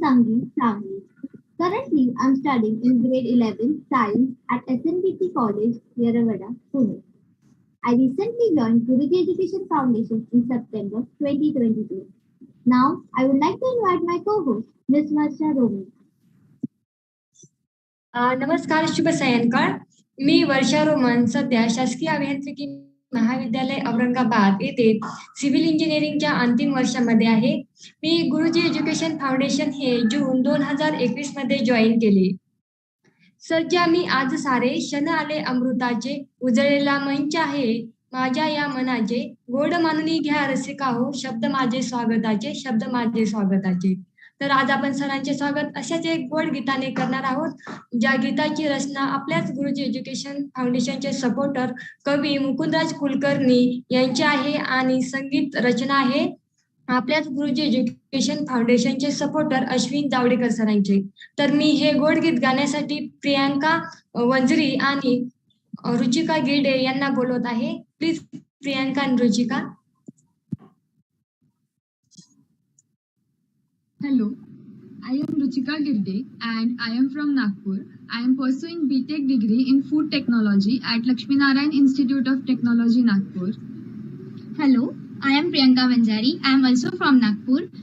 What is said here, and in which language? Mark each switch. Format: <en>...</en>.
<en>Sangi family. Currently, I'm studying in grade 11 Science at SNBT College, Yeravada, Pune. I recently joined Guruji Education Foundation in September 2022. Now, I would like to invite my co-host, Ms. Varsha Romi.</en> <mr>नमस्कार, शुभ सायंकाळ. मी वर्षा Roman सध्या शासकीय अभियांत्रिकी महाविद्यालय औरंगाबाद येथे civil इंजिनिअरिंगच्या अंतिम वर्षामध्ये आहे. मी गुरुजी एज्युकेशन फाउंडेशन हे जून 2021 मध्ये जॉईन केले. सध्या मी आज सारे क्षण आले अमृताचे, उजळलेला मंच आहे माझ्या या मनाचे, गोड मानूनी घ्या रसिका हो, शब्द माझे स्वागताचे, शब्द माझे स्वागताचे. तर आज आपण सरांचे स्वागत अशाच एक गोड गीताने करणार आहोत, ज्या गीताची रचना आपल्याच गुरुजी एज्युकेशन फाउंडेशनचे सपोर्टर कवी मुकुंदराज कुलकर्णी यांची आहे आणि संगीत रचना आहे आपल्याच गुरुजी एज्युकेशन फाउंडेशनचे सपोर्टर अश्विन जावडेकर सरांचे. तर मी हे गोड गीत गाण्यासाठी प्रियांका वंजरी आणि रुचिका गिरडे यांना बोलवत आहे. प्लीज प्रियांका आणि Ruchika.</mr> <en>Hello, I am Ruchika Girde and I am from Nagpur. I am pursuing BTech degree in Food Technology at Lakshmi Narayan Institute of Technology, Nagpur. Hello, I am Priyanka Vanjari. I am also from Nagpur.</en>